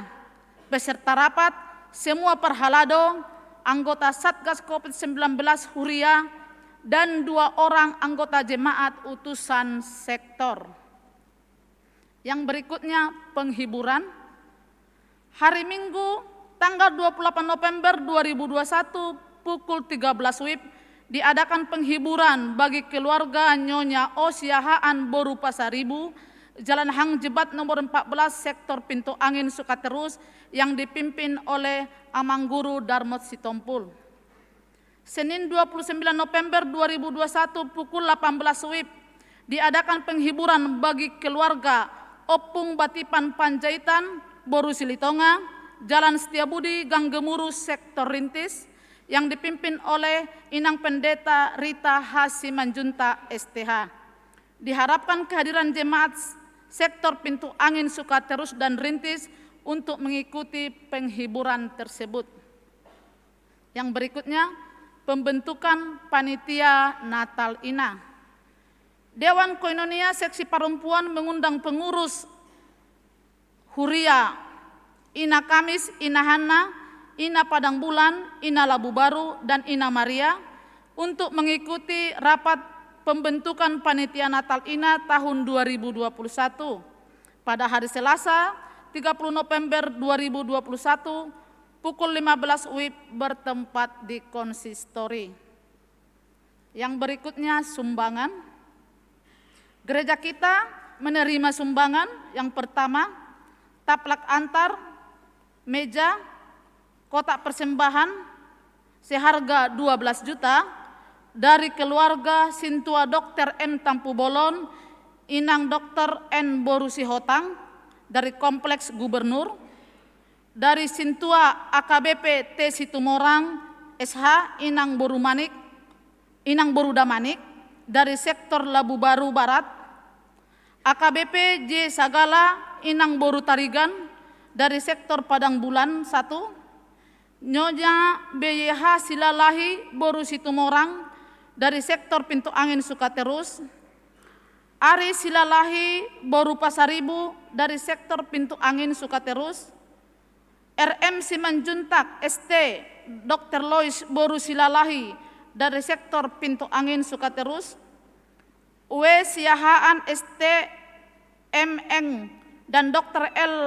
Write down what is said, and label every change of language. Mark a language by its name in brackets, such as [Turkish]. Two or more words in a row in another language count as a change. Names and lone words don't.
[Indonesian] Peserta rapat semua perhalado, anggota Satgas COVID-19 Huria, dan 2 orang anggota jemaat utusan sektor. Yang berikutnya, penghiburan. Hari Minggu tanggal 28 November 2021 pukul 13 WIB diadakan penghiburan bagi keluarga Nyonya Osiahaan Boru Pasaribu, Jalan Hang Jebat nomor 14, Sektor Pintu Angin Sukaterus, yang dipimpin oleh Amang Guru Darmot Sitompul. Senin 29 November 2021 pukul 18 WIB diadakan penghiburan bagi keluarga Opung Batipan Panjaitan, Boru Silitonga, Jalan Setiabudi, Gang Gemuruh, Sektor Rintis, yang dipimpin oleh Inang Pendeta Rita Hasimanjunta STH. Diharapkan kehadiran jemaat Sektor Pintu Angin Sukaterus dan Rintis untuk mengikuti penghiburan tersebut. Yang berikutnya, pembentukan panitia Natal Ina. Dewan Koinonia Seksi Perempuan mengundang pengurus Huria, Ina Kamis, Ina Hana, Ina Padang Bulan, Ina Labu Baru, dan Ina Maria untuk mengikuti rapat pembentukan panitia Natal Ina tahun 2021 pada hari Selasa 30 November 2021 pukul 15 WIB bertempat di konsistori. Yang berikutnya sumbangan. Gereja kita menerima sumbangan yang pertama, taplak antar, meja, kotak persembahan seharga 12 juta dari keluarga Sintua Dr. M. Tampu Bolon, Inang Dr. N. Boru Sihotang dari Kompleks Gubernur, dari Sintua AKBP T. Situmorang SH Inang Boru Damanik dari Sektor Labu Baru Barat, AKBP J. Sagala Inang Boru Tarigan dari Sektor Padang Bulan 1, Nyonya BYH Silalahi Boru Situmorang dari Sektor Pintu Angin Sukaterus, Ari Silalahi Boru Pasaribu dari Sektor Pintu Angin Sukaterus, RM Simanjuntak ST Dr. Lois Boru Silalahi dari Sektor Pintu Angin Sukaterus, W. Siahaan ST MN dan Dr. L.